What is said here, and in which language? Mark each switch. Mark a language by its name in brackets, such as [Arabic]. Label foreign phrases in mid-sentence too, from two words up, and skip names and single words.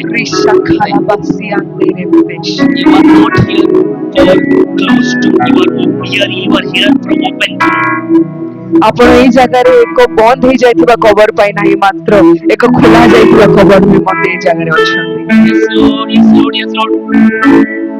[English] You are not here for closed door. You are here from open door. [Odia] ଆପଣ ଏଇ ଜାଗାରେ ଏକ ବନ୍ଦ ହେଇଯାଇଥିବା କବର ପାଇଁ ନାହିଁ, ମାତ୍ର ଏକ ଖୋଲା ଯାଇଥିବା କବର ନିମନ୍ତେ ଏଇ ଜାଗାରେ ଅଛନ୍ତି। [English] Yes, Lord, yes, Lord, yes, Lord.